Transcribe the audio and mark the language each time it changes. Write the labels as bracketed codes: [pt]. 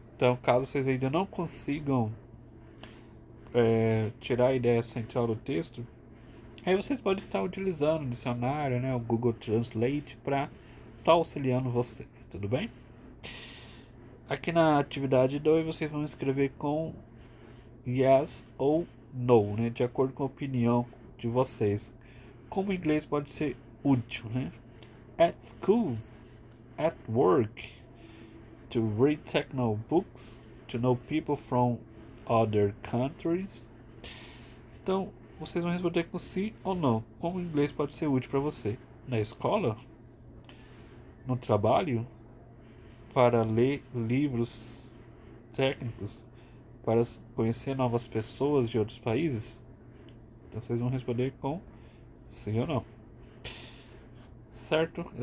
[pt] Então, caso vocês ainda não consigam tirar a ideia central do texto, aí vocês podem estar utilizando o dicionário, né, o Google Translate, para estar auxiliando vocês, tudo bem? Aqui na atividade 2 vocês vão escrever com yes ou no, né, de acordo com a opinião de vocês. Como o inglês pode ser útil, né? [en] At school, at work, to read techno books, to know people from other countries. [pt] Então, vocês vão responder com sim ou não. Como o inglês pode ser útil para você? Na escola? No trabalho? Para ler livros técnicos? Para conhecer novas pessoas de outros países? Então, vocês vão responder com sim ou não. Certo?